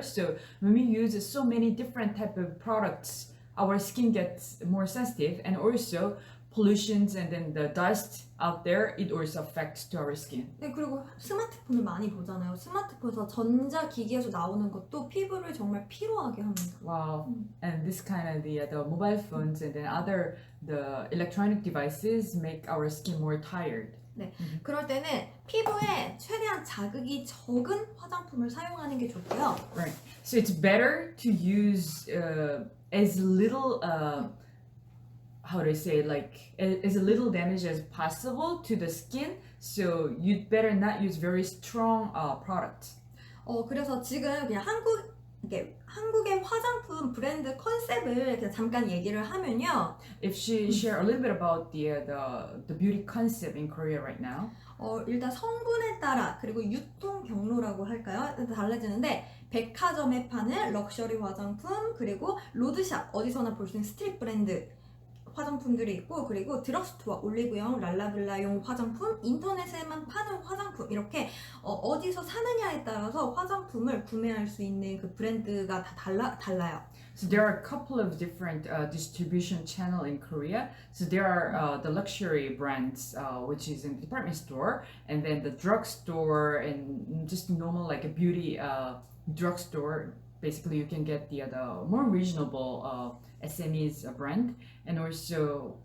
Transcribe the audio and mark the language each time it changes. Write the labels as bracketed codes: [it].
[en] So when we use so many different type of products, our skin gets more sensitive, and also pollutions and then the dust out there, it also affects to our skin. [ko] 네, 그리고 스마트폰을 많이 보잖아요. 스마트폰에서 전자기기에서 나오는 것도 피부를 정말 피로하게 합니다. [en] Wow. And this kind of the mobile phones and then other the electronic devices make our skin more tired. [ko] 네, 그럴 때는 피부에 최대한 자극이 적은 화장품을 사용하는 게 좋고요. [en] Right. So it's better to use as little how do I say, like as little damage as possible to the skin. So you'd better not use very strong products. [ko] 그래서 지금 그냥 한국의 화장품 브랜드 컨셉을 그냥 잠깐 얘기를 하면요. [en] If she share a little bit about the beauty concept in Korea right now. [ko] 일단 성분에 따라 그리고 유통 경로라고 할까요? 달라지는데 백화점에 파는 럭셔리 화장품 그리고 로드샵 어디서나 볼 수 있는 스트릿 브랜드 화장품들이 있고 그리고 드럭스토어 올리브영 랄라블라용 화장품 인터넷에만 파는 화장품 이렇게 어디서 사느냐에 따라서 화장품을 구매할 수 있는 그 브랜드가 다 달라요. [en] So there are a couple of different distribution channel in Korea. So there are the luxury brands, which is in the department store, and then the drugstore and just normal like a beauty drugstore. Basically, you can get the more reasonable SME's brand, and also